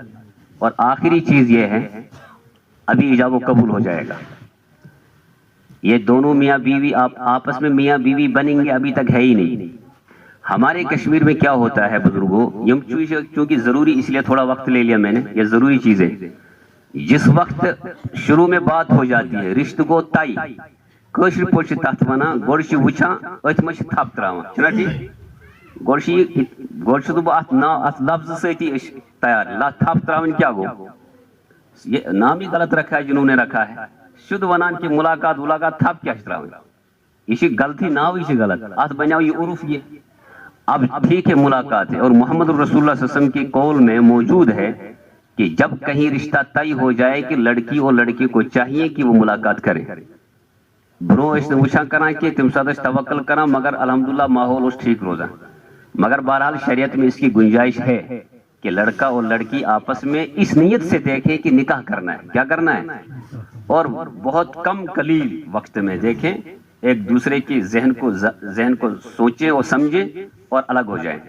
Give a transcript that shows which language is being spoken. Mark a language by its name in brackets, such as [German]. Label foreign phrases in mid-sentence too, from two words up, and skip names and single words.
[Urdu] اور آخری چیز یہ ہے، ابھی ایجاب و قبول ہو جائے گا، یہ دونوں میاں بیوی آپس میں میاں بیوی بنیں گے ابھی تک ہے ہی نہیں۔ ہمارے کشمیر میں کیا ہوتا ہے بزرگوں، چونکہ ضروری اس لیے تھوڑا وقت لے لیا میں نے، یہ ضروری چیز ہے۔ جس وقت شروع میں بات ہو جاتی ہے، رشتہ کو طے، [Kashmiri] کٲشِر پٲٹھۍ چھِ تتھ وَنان گۄڈٕ چھِ وٕچھان أتھۍ منٛز چھِ تھپھ تراوان، چھُنہ ٹھیٖک؟ گۄڈٕ چھُس بہٕ اتھ لفظ سۭتی أسۍ تیار، تھپھ تراوٕنۍ کیٛاہ گوٚو؟ [Urdu] یہ نام ہی غلط رکھا ہے جنہوں نے رکھا ہے، [Kashmiri] شدھ ونان کہ ملاقات تھپ کیا تراوٕنۍ، یہ چھِ غلطی، ناوٕے چھِ غلط، اتھ بنیو یہ عرف یہ۔ [Urdu] اب ٹھیک ہے ملاقات ہے، اور محمد رسول اللہ [Arabic] صلی اللہ علیہ وسلم [Urdu] کی قول میں موجود ہے کہ جب کہیں رشتہ طے ہو جائے کہ لڑکی اور لڑکے کو چاہیے کہ وہ ملاقات کریں۔ [Kashmiri] برو ٲسۍ نہٕ وٕچھان کران کہ تمہِ ساتہٕ ٲسۍ توکل کران، مگر الحمدللہ ماحول اوس ٹھیک روزان۔ [Urdu] مگر بہرحال شریعت میں اس کی گنجائش ہے کہ لڑکا اور لڑکی آپس میں اس نیت سے دیکھیں کہ نکاح کرنا ہے، کیا کرنا ہے، اور بہت کم قلیل وقت میں دیکھیں، ایک دوسرے کی ذہن کو سوچیں اور سمجھیں اور الگ ہو جائیں۔